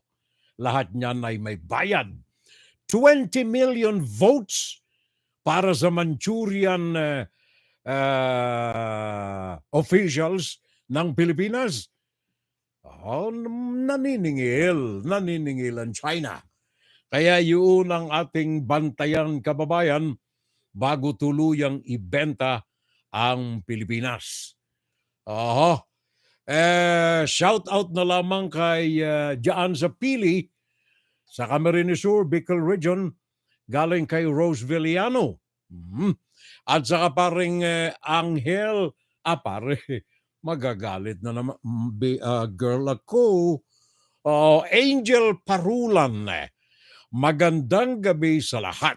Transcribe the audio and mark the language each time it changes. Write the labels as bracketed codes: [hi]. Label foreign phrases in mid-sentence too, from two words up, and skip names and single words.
[tl] Lahat niyan ay may bayad. 20 million votes para sa [en] Manchurian officials [tl] ng Pilipinas. Naniningil ang China. Kaya yun ang ating bantayan, kababayan, bago tuluyang ibenta ang Pilipinas. [en] Shout out [tl] na lamang kay dyan sa Pili, sa Camarines Sur, Bicol Region, galing kay Rose Villano. At saka paring Angel, pare, magagalit na naman, girl ako. Angel Parulan, magandang gabi sa lahat.